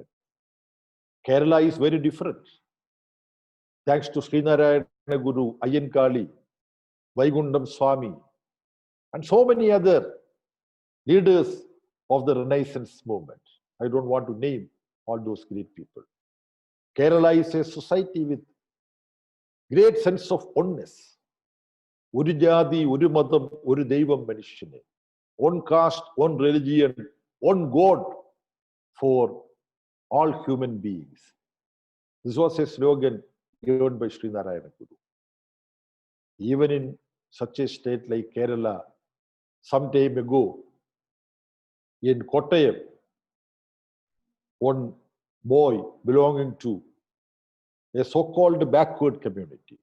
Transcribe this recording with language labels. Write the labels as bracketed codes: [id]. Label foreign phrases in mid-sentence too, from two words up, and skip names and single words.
[en] Kerala is very different. Thanks to Srinarayana Guru, Ayyankali, Vaikundam Swami, and so many other leaders of the Renaissance movement. I don't want to name all those great people. Kerala is a society with great sense of oneness. [ml] ഒരു ജാതി, ഒരു മതം, ഒരു ദൈവം മനുഷ്യന്. [en] One caste, one religion, one God for all human beings. This was a slogan given by Srinarayana Guru. Even in such a state like Kerala, some time ago, in Kottayam, one boy belonging to a so-called backward community.